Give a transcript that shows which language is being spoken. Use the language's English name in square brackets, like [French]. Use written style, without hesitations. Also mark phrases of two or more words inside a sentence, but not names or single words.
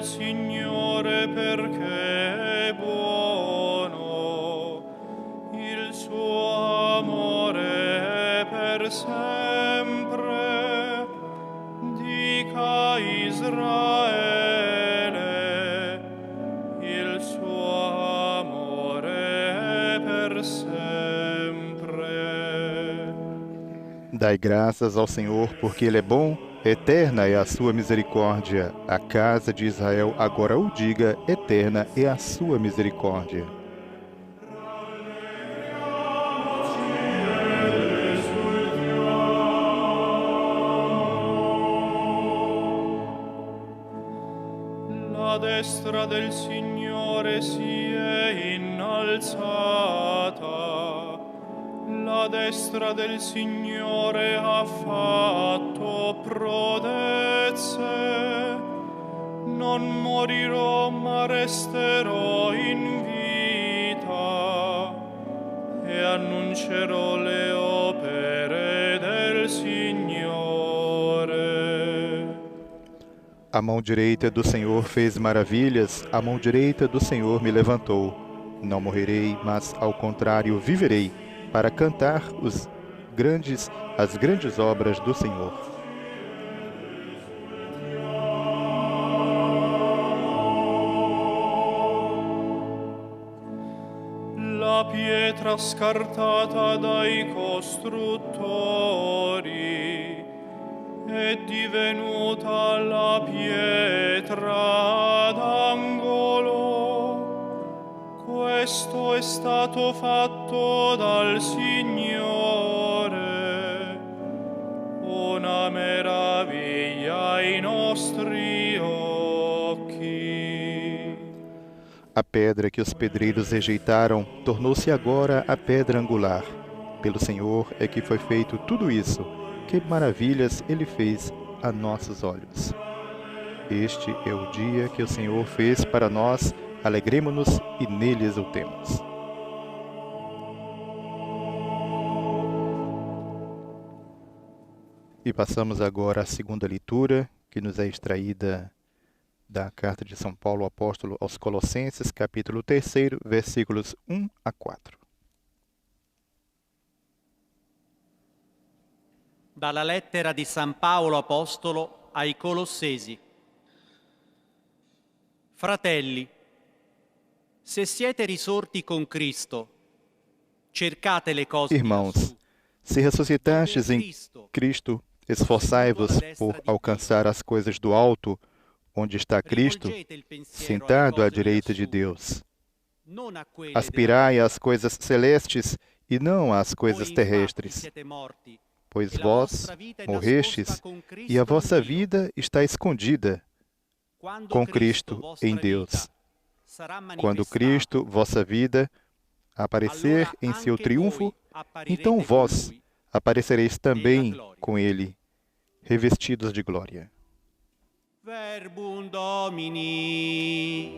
[Italian] Signore perché è buono, il suo amore è per sempre. Dica Israele, il suo amore è per sempre. [Portuguese] Dai graças ao Senhor, porque Ele é bom, eterna é a sua misericórdia. A casa de Israel agora o diga, eterna é a sua misericórdia. [Italian] La destra del Signore si è innalzata, la destra del Signore ha fatto prodezze. Non morirò ma resterò in vita e annuncerò le opere del Signore. [Portuguese] A mão direita do Senhor fez maravilhas, a mão direita do Senhor me levantou. Não morrerei, mas ao contrário viverei, para cantar as grandes obras do Senhor. [Italian] La pietra scartata dai costruttori è divenuta la pietra d'angolo. Questo è stato fatto dal Signore, una meraviglia ai nostri occhi. [Portuguese] A pedra que os pedreiros rejeitaram tornou-se agora a pedra angular. Pelo Senhor é que foi feito tudo isso. Que maravilhas Ele fez a nossos olhos. Este é o dia que o Senhor fez para nós, alegremo-nos e nele exultemos. E passamos agora à segunda leitura, que nos é extraída da Carta de São Paulo, apóstolo aos Colossenses, capítulo 3, versículos 1 a 4. [Italian] Dalla lettera di San Paolo apostolo ai Colossesi. Fratelli, se siete risorti con Cristo, cercate le cose di [Portuguese] Irmãos, [Italian] lassù, [Portuguese] se ressuscitastes em Cristo, esforçai-vos por alcançar as coisas do alto, onde está Cristo, [Italian] rivolgete il pensiero alle [Portuguese] sentado à [Italian] cose di [Portuguese] direita de [Italian] lassù, [Portuguese] Deus. [Italian] non a quelle [Portuguese] Aspirai [Italian] della [Portuguese] às coisas celestes e não às coisas [Italian] terra. Voi, infatti, [Portuguese] terrestres, [Italian] siete morti, [Portuguese] pois [Italian] e la [Portuguese] vós [Italian] vostra vita è [Portuguese] morrestes [Italian] nascosta con Cristo [Portuguese] e a [Italian] in [Portuguese] vossa [Italian] Dio. [Portuguese] vida está escondida [Italian] Quando [Portuguese] com Cristo [Italian] vostra [Portuguese] em [Italian] vita [Portuguese] Deus. [Italian] sarà [Portuguese] Quando [Italian] manifestato, [Portuguese] Cristo, vossa vida, aparecer [Italian] allora [Portuguese] em seu [Italian] anche [Portuguese] triunfo, [Italian] voi apparirete [Portuguese] então [Italian] con [Portuguese] vós [Italian] lui [Portuguese] aparecereis [Italian] nella [Portuguese] também [Italian] gloria. [Portuguese] com Ele, revestidos de glória. [Latin] Verbum Domini.